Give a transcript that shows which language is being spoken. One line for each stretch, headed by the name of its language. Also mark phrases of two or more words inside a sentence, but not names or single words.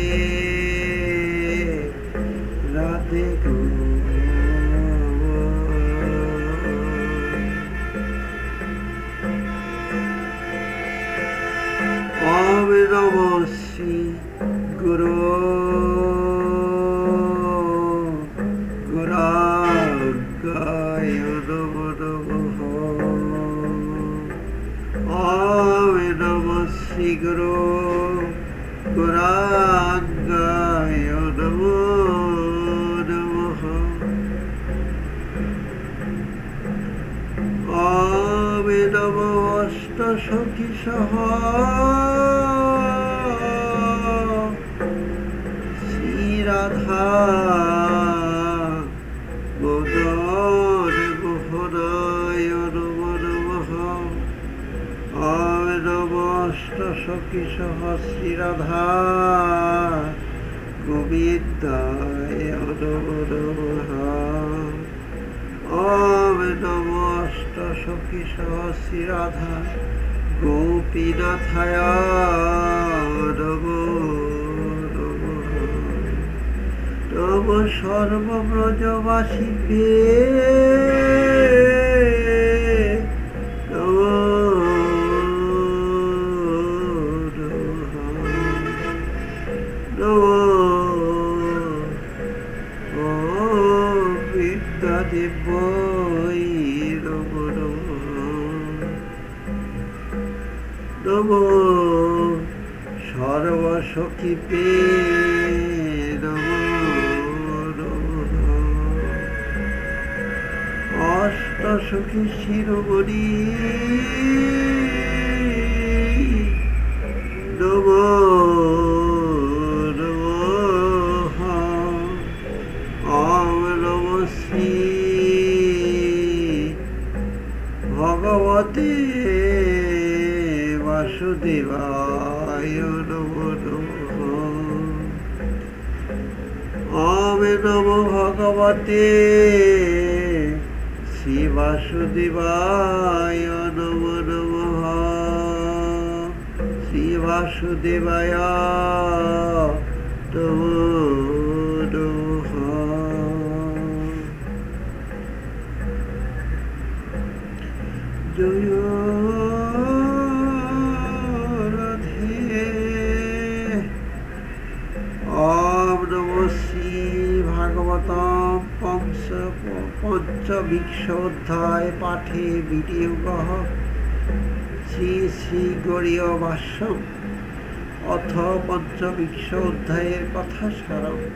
Sanskrit: রাধে গো ওম নমঃ শ্রী গুরু গুরাঙ্গায় নমো নমঃ ওম নমঃ শ্রী গুরু গুরাঙ্গায় নমো নমঃ ওম নমঃ অষ্ট সখী সহ শ্রী রাধা মদন মোহনায় নমো নমঃ ওম নমঃ অষ্ট সখী সহ শ্রী রাধা গোবিন্দায় নমো নমঃ ওম নমঃ অষ্ট সখী সহ শ্রী রাধা গোপীনাথায় নমো নমঃ নমঃ সর্বব্রজবাসীকে নমো নমঃ ওম বিদ্যাদেবৈ নমো নমঃ নমো সর্বসখীপে নমো নমঃ অষ্ট সখী শিরোমণি নমো নমঃ ওম নমঃ শ্রী ভগবতে বাসুদেবায় নমো নমঃ ওম নমো ভগবতে শ্রী বাসুদেবায় নমো নমঃ শ্রী বাসুদেবায় নমো নমঃ জয় রাধে ওম নমঃ শ্রী ভাগবতম পঞ্চবিংশ অধ্যায় পাঠে বিনিয়োগঃ শ্রী শ্রী গৌড়ীয় ভাষ্যম অথ পঞ্চবিংশ অধ্যায়ের কথা সারম